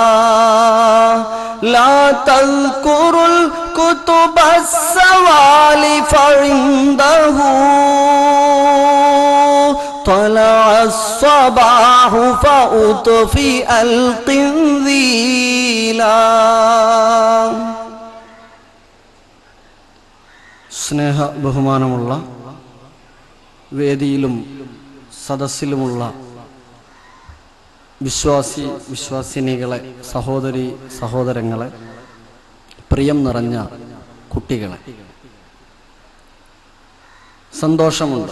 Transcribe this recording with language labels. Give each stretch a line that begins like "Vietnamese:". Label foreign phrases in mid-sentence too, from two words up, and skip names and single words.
Arabic: لا تذكروا الكتب السوالف عنده طلع الصباح فأطفئ القنذيلا.
Malayalam: സ്നേഹ ബഹുമാനമുള്ള വേദിയിലും സദസ്സിലുമുള്ള വിശ്വാസിനികളെ, സഹോദരി സഹോദരങ്ങളെ, പ്രിയം നിറഞ്ഞ കുട്ടികളെ, സന്തോഷമുണ്ട്.